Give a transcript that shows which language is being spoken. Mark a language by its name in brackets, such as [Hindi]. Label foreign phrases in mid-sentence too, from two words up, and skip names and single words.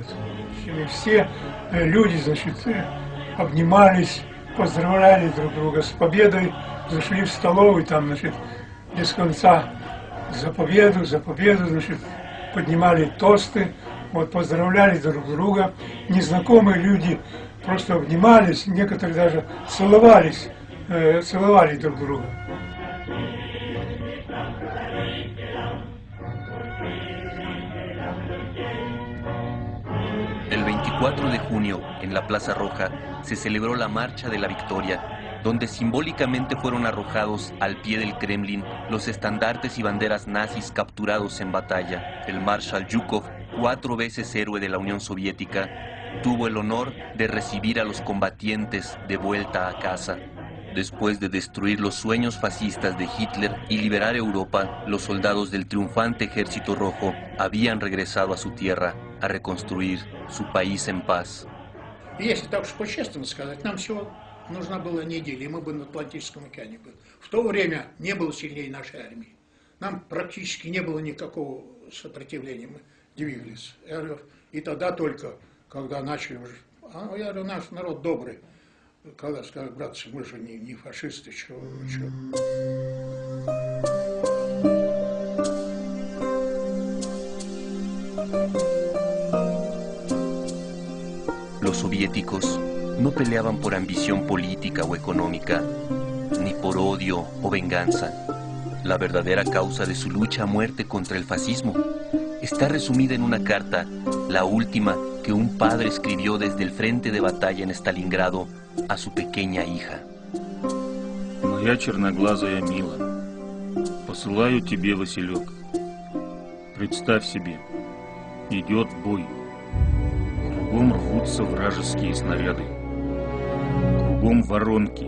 [Russian] И все люди, значит, обнимались, поздравляли друг друга с победой, зашли в столовую, там, значит, без конца за победу, значит, поднимали тосты, вот, поздравляли друг друга. Незнакомые люди просто обнимались, некоторые даже целовали друг друга. [Spanish] El 24 de junio, en la Plaza Roja, se celebró la Marcha de la Victoria, donde simbólicamente fueron arrojados al pie del Kremlin los estandartes y banderas nazis capturados en batalla. El Marshal Zhukov, 4 veces héroe de la Unión Soviética, tuvo el honor de recibir a los combatientes de vuelta a casa. Después de destruir los sueños fascistas de Hitler y liberar Europa, los soldados del triunfante Ejército Rojo habían regresado a su tierra a reconstruir su país en paz. [Russian] Если так уж по-честному сказать, нам всего нужна была неделя, и мы бы на Атлантическом океане были. В то время не было сильнее нашей армии. Нам практически не было никакого сопротивления, мы двигались. И тогда только, когда начали уже... Я говорю, наш народ добрый. Когда сказали, братцы, мы же не фашисты, чего. [Spanish] Los soviéticos no peleaban por ambición política o económica, ni por odio o venganza. La verdadera causa de su lucha a muerte contra el fascismo está resumida en una carta, la última que un padre escribió desde el frente de batalla en Stalingrado a su pequeña hija. [Russian] Моя черноглазая Мила, посылаю тебе Василек. Представь себе, идет бой. Кругом рвутся вражеские снаряды. Кругом воронки.